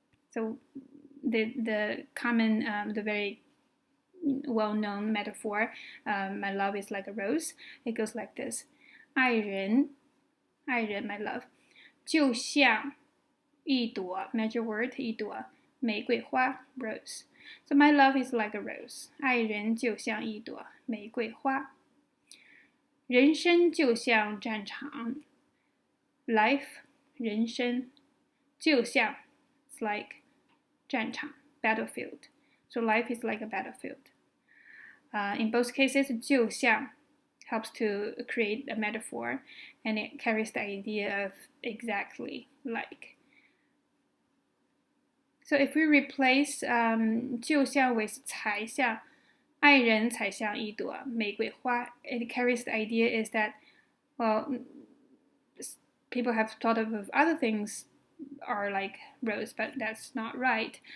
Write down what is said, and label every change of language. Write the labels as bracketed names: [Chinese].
[English] So the common, the very well-known metaphor, my love is like a rose. It goes like this: [Chinese] 爱人 [English] my love, [Chinese] 就像一朵 [English] measure word [Chinese] 一朵玫瑰花 [English] rose. So my love is like a rose. [Chinese] 爱人就像一朵玫瑰花. 人生就像战场 ， [English] life [Chinese] 人生就像 [English] it's like [Chinese] 战场 [English] battlefield. So life is like a battlefield. In both cases, 就像 helps to create a metaphor, and it carries the idea of exactly like. So if we replace 就像 with 才像， [Chinese] 爱人才像一朵玫瑰花, [English] it carries the idea is that, well, people have thought of other things are like rose, but that's not right.